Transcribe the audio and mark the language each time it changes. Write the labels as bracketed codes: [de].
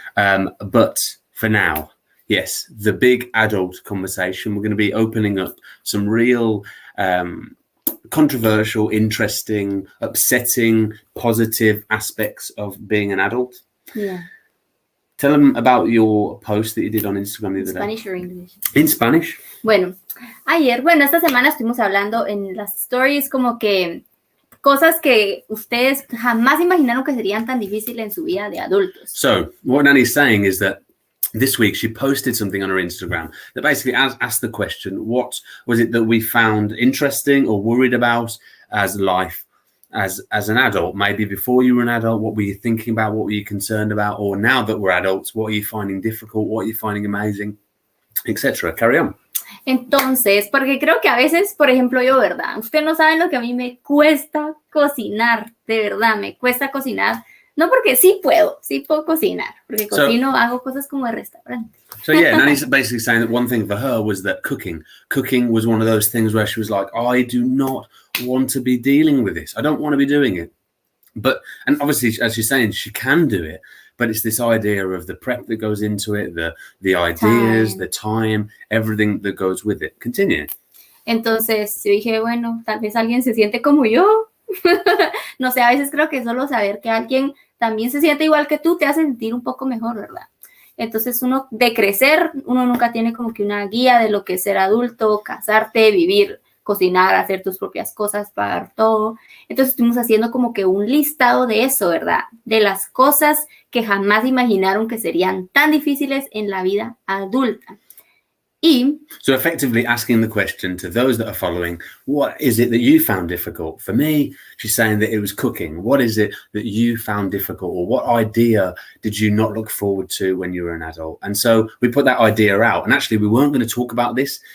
[en] But for now, yes, the big adult conversation. We're going to be opening up some real controversial, interesting, upsetting, positive aspects of being an adult. Yeah. Tell them about your post that you did on Instagram the other day. Spanish or English? In Spanish. [es] Bueno, esta semana estuvimos hablando en las stories como que cosas que ustedes jamás imaginaron que serían tan difíciles en su vida de adultos. [en] So, what Nani's saying is that this week she posted something on her Instagram that basically asked the question, what was it that we found interesting or worried about as life as an adult? Maybe before you were an adult, what were you thinking about? What were you concerned about? Or now that we're adults, what are you finding difficult? What are you finding amazing? Etc. Carry on. [es] Entonces, porque creo que a veces, por ejemplo, yo, ¿verdad? Ustedes no saben lo que a mí me cuesta cocinar, de verdad, me cuesta cocinar. No porque sí puedo cocinar, porque cocino, hago cosas como de restaurante. [en] So yeah, Nani's basically saying that one thing for her was that cooking was one of those things where she was like, I do not want to be dealing with this. I don't want to be doing it. And obviously, as she's saying, she can do it. But it's this idea of the prep that goes into it, the ideas, the time, everything that goes with it. Continue. [es] Entonces yo dije, bueno, tal vez alguien se siente como yo. No sé, a veces creo que solo saber que alguien también se siente igual que tú te hace sentir un poco mejor, ¿verdad? Entonces uno de crecer, uno nunca tiene como que una guía de lo que es ser adulto, casarte, vivir, cocinar, hacer tus propias cosas, pagar todo. Entonces estuvimos haciendo como que un listado de eso, ¿verdad? De las cosas que jamás imaginaron que serían tan difíciles en la vida adulta. [en] So effectively asking the question to those that are following, what is it that you found difficult? For me, she's saying that it was cooking. What is it that you found difficult? Or what idea did you not look forward to when you were an adult? And so we put that idea out. And actually, we weren't going to talk about this.